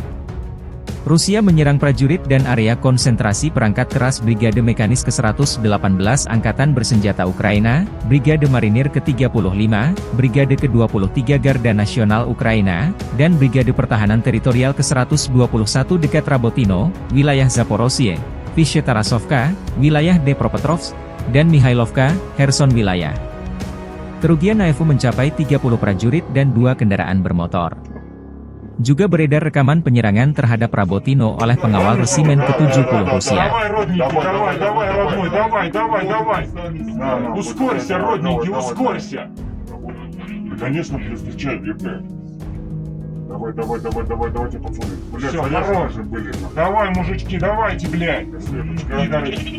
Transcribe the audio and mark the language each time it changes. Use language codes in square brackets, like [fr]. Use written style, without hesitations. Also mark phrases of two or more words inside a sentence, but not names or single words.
[id] Rusia menyerang prajurit dan area konsentrasi perangkat keras Brigade Mekanis ke-118 Angkatan Bersenjata Ukraina, Brigade Marinir ke-35, Brigade ke-23 Garda Nasional Ukraina, dan Brigade Pertahanan Teritorial ke-121 dekat Rabotino, wilayah Zaporozhye, Vyshchetarasovka, wilayah Dnepropetrovsk, dan Mikhailovka, Kherson wilayah. Kerugian NAEVU mencapai 30 prajurit dan 2 kendaraan bermotor. Juga beredar rekaman penyerangan terhadap Rabotino oleh pengawal resimen ke-70 Rusia. [ru] Ускорься, родненький, ускорься! Конечно, встречай, ЕП. Давайте, пацаны. Блядь, Всё, хорош же были. Давай, мужички, давайте, блядь! Пидоры.